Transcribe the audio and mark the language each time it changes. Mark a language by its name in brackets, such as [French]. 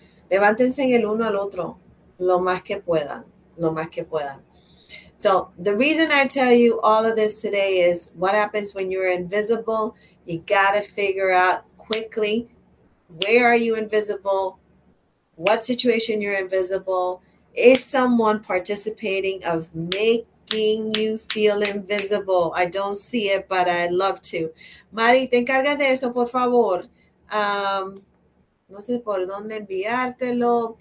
[Spanish] Levántense en el uno al otro lo más que puedan. [English] So the reason I tell you all of this today is what happens when you're invisible. You got to figure out quickly, where are you invisible? What situation you're invisible? Is someone participating of making you feel invisible. I don't see it, but I'd love to. [Spanish] Mari, te encargas de eso, por favor. No sé por dónde enviártelo.